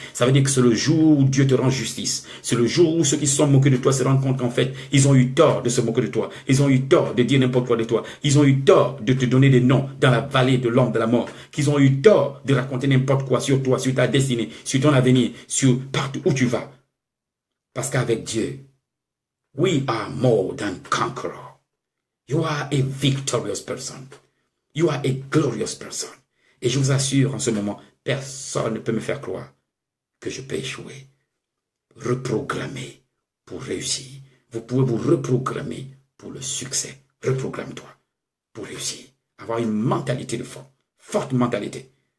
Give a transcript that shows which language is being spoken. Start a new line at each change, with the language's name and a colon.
French: Ça veut dire que c'est le jour où Dieu te rend justice. C'est le jour où ceux qui se sont moqués de toi se rendent compte qu'en fait, ils ont eu tort de se moquer de toi. Ils ont eu tort de dire n'importe quoi de toi. Ils ont eu tort de te donner des noms dans la vallée de l'ombre de la mort. Qu'ils ont eu tort de raconter n'importe quoi sur toi, sur ta destinée, sur ton avenir, sur partout où tu vas. Parce qu'avec Dieu,
English: we are more than conquerors. You are a victorious person. You are a glorious person.
French: Et je vous assure, en ce moment, personne ne peut me faire croire que je peux échouer. Reprogrammer pour réussir. Vous pouvez vous reprogrammer pour le succès. Reprogramme-toi pour réussir. Avoir une mentalité de fond. Forte mentalité.